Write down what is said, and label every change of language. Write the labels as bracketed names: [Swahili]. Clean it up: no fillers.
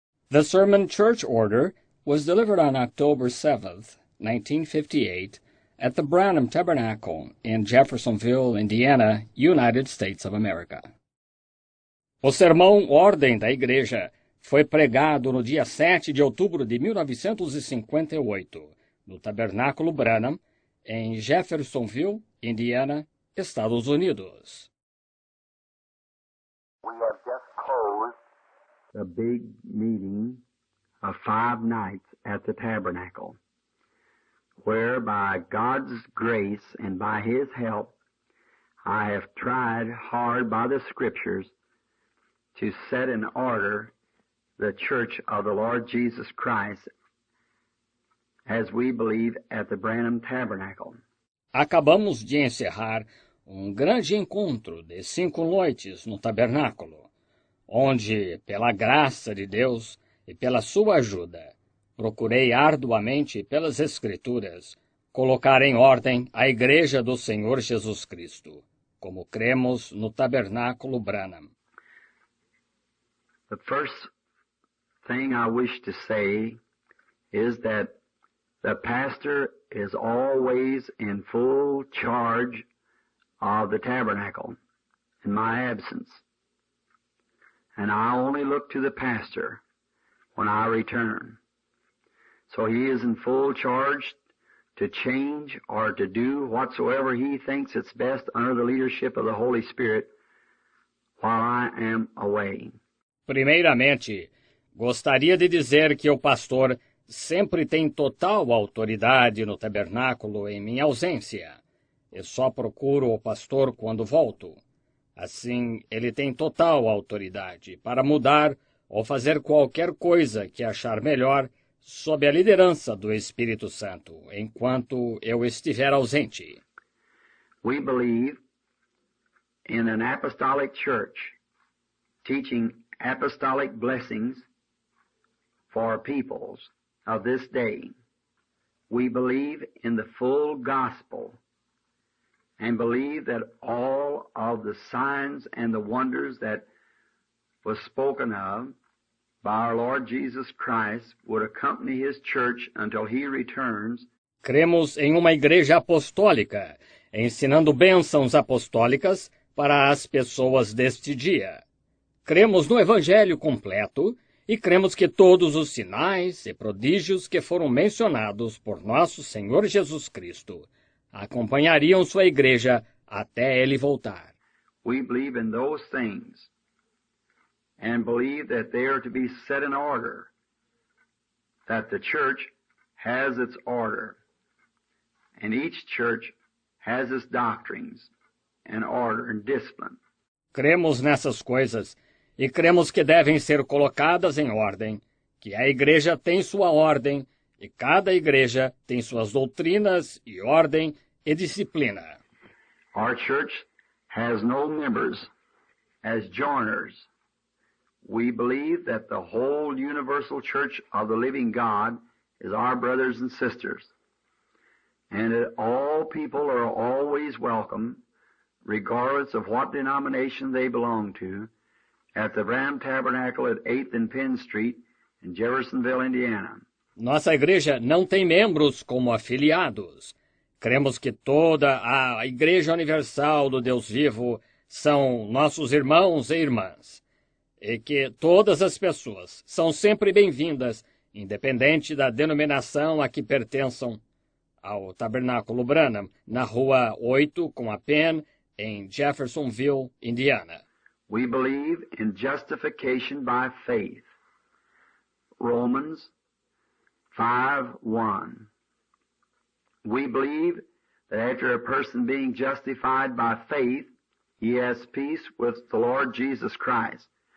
[English] The Sermon Church Order was delivered on October 7th, 1958, at the Branham Tabernacle in Jeffersonville, Indiana, United States of America. [Portuguese] O sermão Ordem da Igreja foi pregado no dia 7 de outubro de 1958, no Tabernáculo Branham, em Jeffersonville, Indiana, Estados Unidos. [English] We have just closed a big meeting of 5 nights at the tabernacle, where by God's grace and by His help, I have tried hard by the Scriptures to set in order the Church of the Lord Jesus Christ as we believe at the Branham Tabernacle. [Portuguese] Acabamos de encerrar grande encontro de 5 noites no tabernáculo, onde, pela graça de Deus e pela sua ajuda, procurei arduamente pelas Escrituras colocar em ordem a Igreja do Senhor Jesus Cristo, como cremos no Tabernáculo Branham. [English] The first thing I wish to say is that the pastor is always in full charge of the tabernacle in my absence. And I only look to the pastor when I return. So he is in full charge to change or to do whatsoever he thinks it's best under the leadership of the Holy Spirit while I am away. [Portuguese] Primeiramente, gostaria de dizer que o pastor sempre tem total autoridade no tabernáculo em minha ausência. Eu só procuro o pastor quando volto. Assim, ele tem total autoridade para mudar ou fazer qualquer coisa que achar melhor sob a liderança do Espírito Santo, enquanto eu estiver ausente. [English] We believe in an apostolic church, teaching apostolic blessings for peoples of this day. We believe in the full gospel and believe that all of the signs and the wonders that was spoken of by our Lord Jesus Christ would accompany His church until He returns. [Portuguese] Cremos em uma igreja apostólica, ensinando bênçãos apostólicas para as pessoas deste dia. Cremos no Evangelho completo e cremos que todos os sinais e prodígios que foram mencionados por nosso Senhor Jesus Cristo acompanhariam sua igreja até ele voltar. [English] We believe in those things and believe that they are to be set in order, that the church has its order, and each church has its doctrines and order and discipline. [Portuguese] Cremos nessas coisas e cremos que devem ser colocadas em ordem, que a igreja tem sua ordem e cada igreja tem suas doutrinas e ordem e disciplina. [English] Our church has no members as joiners. We believe that the whole universal church of the living God is our brothers and sisters, and that all people are always welcome, regardless of what denomination they belong to, at the Branham Tabernacle at 8th and Penn Street in Jeffersonville, Indiana. [Portuguese] Nossa igreja não tem membros como afiliados. Cremos que toda a Igreja Universal do Deus Vivo são nossos irmãos e irmãs, e que todas as pessoas são sempre bem-vindas, independente da denominação a que pertençam, ao Tabernáculo Branham, na Rua 8 com a Penn, em Jeffersonville, Indiana. [English] We believe in justification by faith. Romans 5:1. We believe that after a person being justified by faith, he has peace with the Lord Jesus Christ.